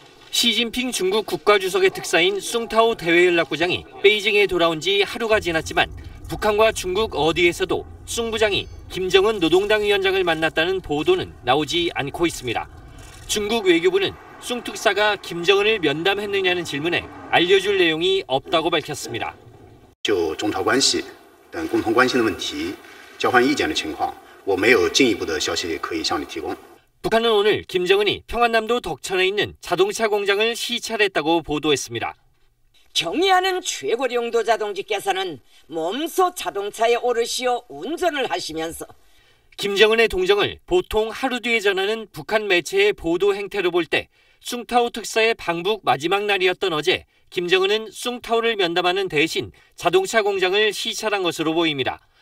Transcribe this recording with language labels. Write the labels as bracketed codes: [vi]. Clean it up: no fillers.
[ko] 시진핑 중국 국가주석의 특사인 숭타오 대외연락부장이 베이징에 돌아온 지 하루가 지났지만 북한과 중국 어디에서도 숭 부장이 김정은 노동당 위원장을 만났다는 보도는 나오지 않고 있습니다. 중국 외교부는 숭 특사가 김정은을 면담했느냐는 질문에 알려줄 내용이 없다고 밝혔습니다. [zh] 就中朝关系等共同关心的问题交换意见的情况，我没有进一步的消息可以向你提供。 [ko] 북한은 오늘 김정은이 평안남도 덕천에 있는 자동차 공장을 시찰했다고 보도했습니다. 경의하는 최고령도 자동지께서는 몸소 자동차에 오르시어 운전을 하시면서 김정은의 동정을 보통 하루 뒤에 전하는 북한 매체의 보도 행태로 볼 때 숭타오 특사의 방북 마지막 날이었던 어제 김정은은 숭타오를 면담하는 대신 자동차 공장을 시찰한 것으로 보입니다.